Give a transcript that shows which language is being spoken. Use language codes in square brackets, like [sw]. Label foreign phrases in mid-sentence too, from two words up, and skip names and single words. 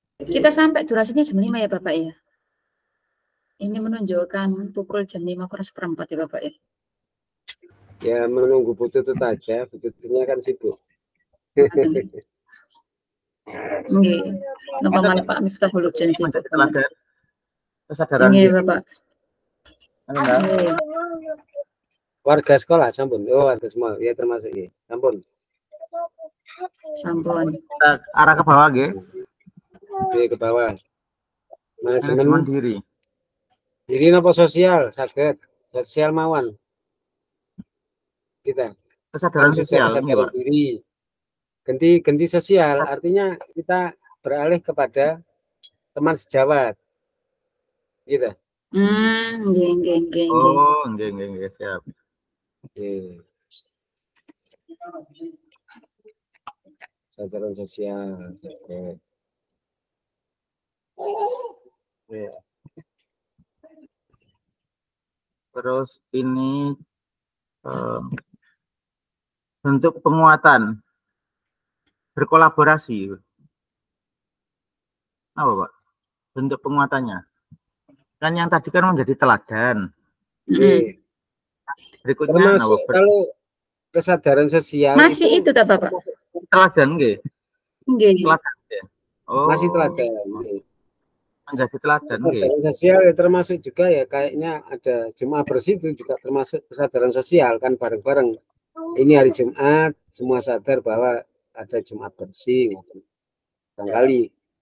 [id] Kita sampai durasinya jam 5 ya Bapak ya. Ini menunjukkan pukul jam 5:04 ya Bapak ya. Ya menunggu bututut aja, butututnya kan sibuk. Nggih. [jv] Napa malih [id] Pak Miftahul Hujan sibuk banget. Teladan kesadaran Nggih diri. Bapak. Enggak. Warga sekolah sampun. Oh, warga semua ya termasuk ya. Sampun. Sampun. Kita arah ke bawah nggih. Oke, ke bawah. Manajemen diri. [jv] Diri napa sosial saged. Sosial mawon. [id] Kita. Kesadaran sosial kesadaran diri. Ganti sosial artinya kita beralih kepada teman sejawat. Gitu. Nggih. Oh, nggih, siap. Kesadaran sosial. Oke. Terus ini bentuk penguatan berkolaborasi. Apa Pak? Bentuk penguatannya. Kan yang tadi kan menjadi teladan. Berikutnya kalau kesadaran sosial masih itu tak Bapak? Teladan nggih. Nggih. Teladan nggih. Oh. Masih teladan. Menjadi teladan nggih. Kesadaran sosial ya termasuk juga ya kayaknya ada Jumat bersih itu juga termasuk kesadaran sosial kan bareng-bareng. Ini hari Jumat semua sadar bahwa ada Jumat bersih barangkali.